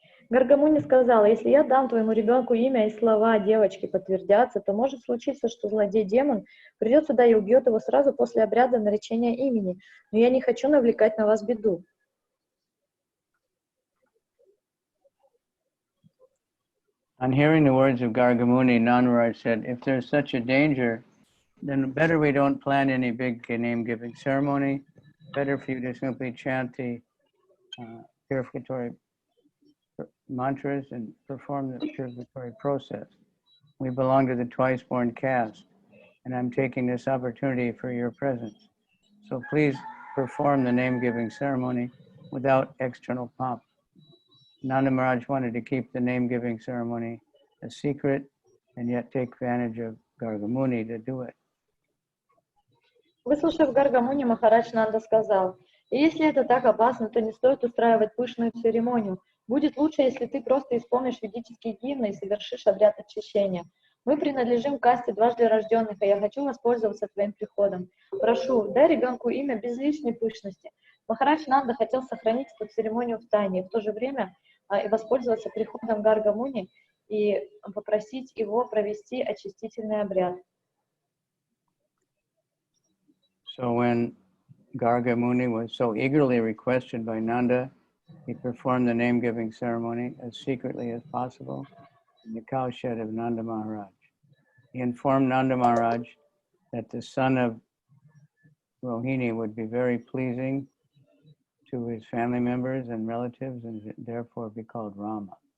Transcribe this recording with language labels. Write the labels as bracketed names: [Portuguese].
[Russian] Гарга Муни сказала, если я дам твоему ребенку имя и слова девочки подтвердятся, то может случиться, что злодей-демон придет сюда и убьет его сразу после обряда наречения имени. Но я не хочу навлекать на вас беду. [English] On hearing the words of Garga Muni, Nandaraj said, if there's such a danger, then better we don't plan any big name-giving ceremony. Better for you to simply chant the purificatory mantras and perform the purificatory process. We belong to the twice-born caste, and I'm taking this opportunity for your presence. So please perform the name-giving ceremony without external pomp. Nanda Maharaj wanted to keep the name-giving ceremony a secret and yet take advantage of Garga Muni to do it. [Russian] Выслушав Гарга Муни, Махарадж Нанда сказал, и если это так опасно, то не стоит устраивать пышную церемонию. Будет лучше, если ты просто исполнишь ведические гимны и совершишь обряд очищения. Мы принадлежим касте дважды рожденных, и я хочу воспользоваться твоим приходом. Прошу, дай ребенку имя без лишней пышности. Махарадж Нанда хотел сохранить эту церемонию в тайне, и в то же время воспользоваться приходом Гарга Муни и попросить его провести очистительный обряд. [English] So when Garga Muni was so eagerly requested by Nanda, he performed the name-giving ceremony as secretly as possible in the cowshed of Nanda Maharaj. He informed Nanda Maharaj that the son of Rohini would be very pleasing to his family members and relatives and therefore be called Rama.